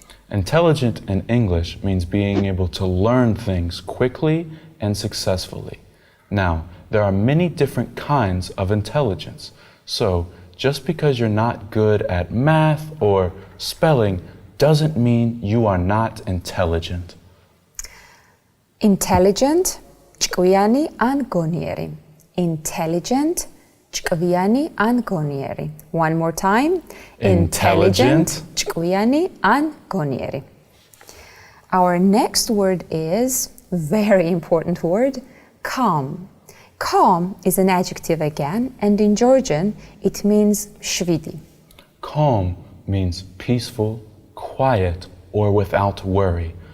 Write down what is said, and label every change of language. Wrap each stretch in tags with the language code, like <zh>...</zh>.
<en>Intelligent in English means being able to learn things quickly and successfully. Now, there are many different kinds of intelligence. So, just because you're not good at math or spelling doesn't mean you are not intelligent.</en> <ka>Intelligent, ჭკვიანი ან გონიერი.</ka> <en>Intelligent,</en> <ka>ჭკვიანი ან გონიერი.</ka> <en>One more time.</en> <ka>Intelligent, ჭკვიანი ან გონიერი.</ka> <en>Our next word is very important word, calm. Calm is an adjective again, and in Georgian it means შვიდი. Calm means peaceful, quiet, or without worry.</en>